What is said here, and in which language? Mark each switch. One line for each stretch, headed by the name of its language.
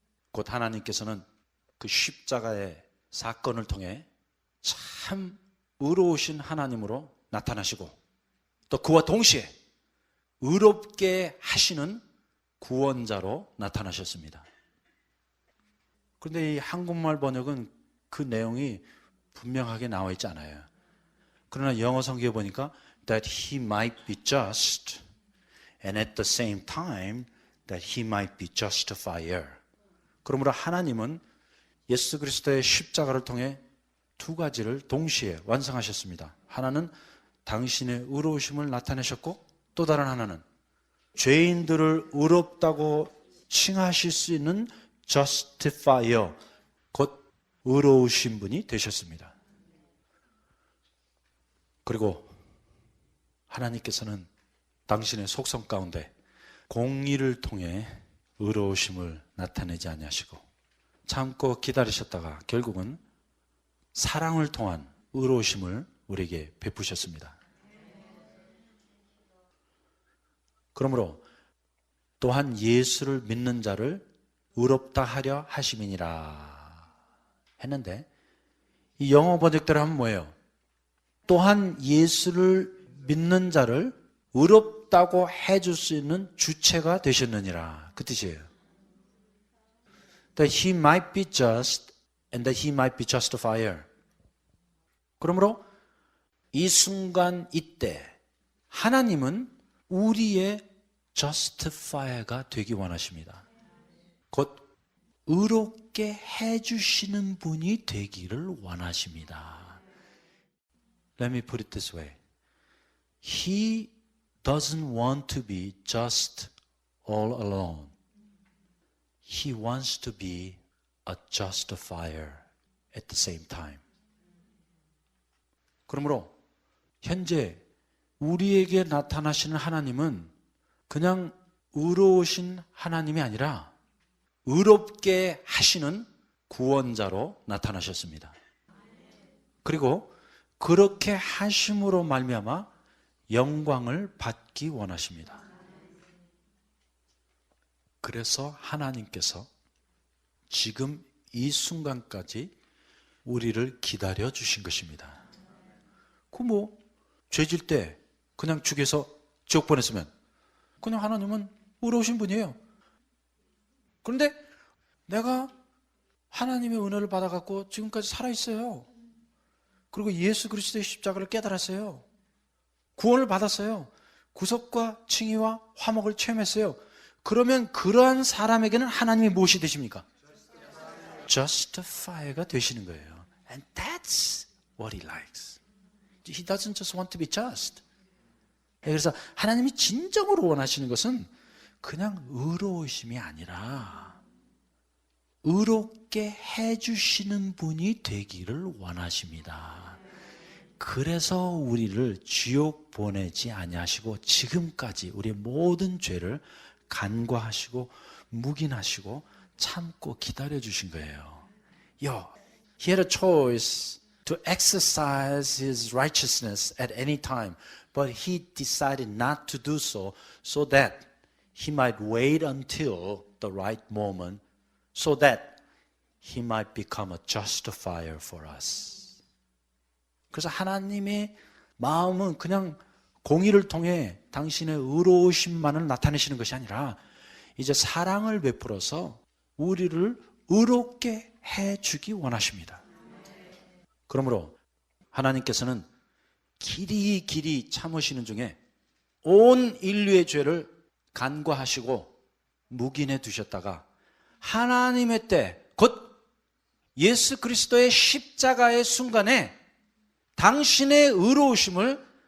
Korean: 곧 하나님께서는 그 십자가의 사건을 통해 참 의로우신 하나님으로 나타나시고 또 그와 동시에 의롭게 하시는 구원자로 나타나셨습니다. 그런데 이 한국말 번역은 그 내용이 분명하게 나와 있지 않아요. 그러나 영어 성경에 보니까
English: that he might be just and at the same time that he might be justifier.
Korean: 그러므로 하나님은 예수 그리스도의 십자가를 통해 두 가지를 동시에 완성하셨습니다. 하나는 당신의 의로우심을 나타내셨고 또 다른 하나는 죄인들을 의롭다고 칭하실 수 있는 justifier, 곧 의로우신 분이 되셨습니다. 그리고 하나님께서는 당신의 속성 가운데 공의를 통해 의로우심을 나타내지 아니하시고 참고 기다리셨다가 결국은 사랑을 통한 의로우심을 우리에게 베푸셨습니다. 그러므로 또한 예수를 믿는 자를 의롭다 하려 하심이니라 했는데 이 영어 번역대로 하면 뭐예요? 또한 예수를 믿는 자를 의롭다고 해줄 수 있는 주체가 되셨느니라 그 뜻이에요.
English: That he might be just and that he might be justifier.
Korean: 그러므로 이 순간 이때 하나님은 우리의 justifier가 되기 원하십니다. 곧 의롭게 해주시는 분이 되기를 원하십니다.
English: Let me put it this way. He doesn't want to be just all alone. He wants to be a justifier at the same time.
Korean: 그러므로 현재 우리에게 나타나시는 하나님은 그냥 의로우신 하나님이 아니라 의롭게 하시는 구원자로 나타나셨습니다. 그리고 그렇게 하심으로 말미암아 영광을 받기 원하십니다. 그래서 하나님께서 지금 이 순간까지 우리를 기다려 주신 것입니다. 그 죄질 때 그냥 죽여서 지옥 보냈으면 그냥 하나님은 의로우신 분이에요. 그런데 내가 하나님의 은혜를 받아갖고 지금까지 살아있어요. 그리고 예수 그리스도의 십자가를 깨달았어요. 구원을 받았어요. 구속과 칭의와 화목을 체험했어요. 그러면 그러한 사람에게는 하나님이 무엇이 되십니까? Justifier가 되시는 거예요.
English: And that's what he likes. He doesn't just want to be just.
Korean: 그래서 하나님이 진정으로 원하시는 것은 그냥 의로우심이 아니라 의롭게 해주시는 분이 되기를 원하십니다. 그래서 우리를 지옥 보내지 아니하시고 지금까지 우리의 모든 죄를 간과하시고 묵인하시고 참고 기다려주신 거예요.
English: He had a choice to exercise his righteousness at any time, but he decided not to do so, so that he might wait until the right moment, so that he might become a justifier for us.
Korean: 그래서 하나님의 마음은 그냥 공의를 통해 당신의 의로우심만을 나타내시는 것이 아니라 이제 사랑을 베풀어서 우리를 의롭게 해주기 원하십니다. 그러므로 하나님께서는 길이 참으시는 중에 온 인류의 죄를 간과하시고 묵인해 두셨다가 하나님의 때, 곧 예수 그리스도의 십자가의 순간에 당신의 의로우심을